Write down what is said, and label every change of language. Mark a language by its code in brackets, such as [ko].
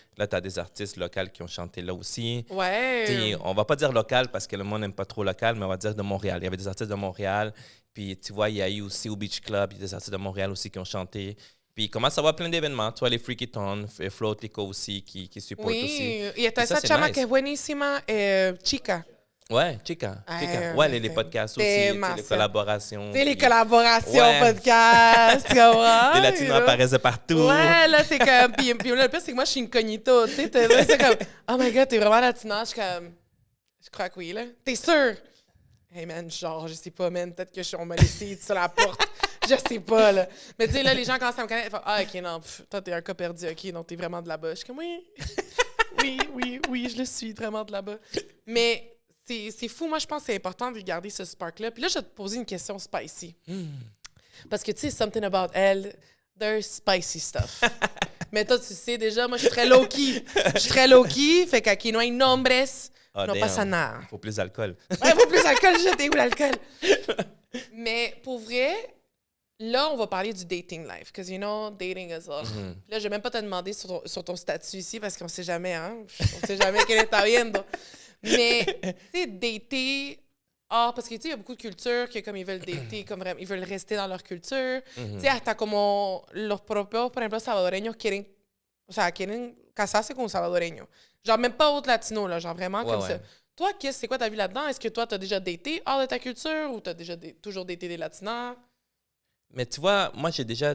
[fr] Là, tu as des artistes locaux qui ont chanté là aussi. Ouais. Tu sais, on va pas dire local parce que le monde n'aime pas trop local, mais on va dire de Montréal. Il y avait des artistes de Montréal. Puis tu vois, il y a eu aussi au Beach Club, il y a des artistes de Montréal aussi qui ont chanté. Puis il commence à avoir plein d'événements. Tu vois, les Freaky Town, Floatico aussi, qui supportent aussi. Oui, [es] y a esa chama que es buenísima, Chica. [fr] Ouais, Chica. Ouais, les podcasts aussi, les collaborations. Les collaborations, podcasts, tu comprends? Les Latinos apparaissent de partout. Ouais, là, c'est comme... Puis là, le pire, c'est que moi, je suis incognito, tu sais. C'est comme, [en] oh my God, [fr] t'es vraiment latina. Je suis comme, je crois que oui, là. T'es sûr? [en] Hey man, [fr] genre, je sais pas, man, peut-être que on m'a laissé sur la porte. Je sais pas, là. Mais tu sais, là, les gens commencent à me connaître. Ils font, ah, OK, non, toi, t'es un cas perdu, OK, non, t'es vraiment de là-bas. Je suis comme, oui. oui, je le suis, vraiment de là-bas. Mais c'est fou. Moi, je pense que c'est important de garder ce spark-là. Puis là, je vais te poser une question spicy. Parce que, tu sais, [en] something about elle, there's spicy stuff. [fr] Mais toi, tu sais déjà, moi, je suis très low-key. Fait qu' [es] aquí no hay nombres, no pasa nada. [fr] Il faut plus d'alcool. Ouais, il faut plus d'alcool. J'étais où l'alcool? Mais pour vrai, là, on va parler du dating life. [en] Because, you know, dating is... [fr] Là, je vais même pas te demander sur ton statut ici parce qu'on sait jamais, hein? On sait jamais quel est viendo. Mais, tu sais, dater... parce que, tu sais, il y a beaucoup de cultures que, comme ils veulent dater, comme ils veulent rester dans leur culture. Tu sais, [es] hasta como los propios, por ejemplo, salvadoreños quieren casarse con un salvadoreño. [fr] Genre, même pas autre latino, là, genre vraiment comme ça. Toi, c'est quoi ta vie là-dedans? Est-ce que toi, t'as déjà daté hors de ta culture ou t'as déjà toujours daté des latinas? Mais tu vois, moi, j'ai déjà...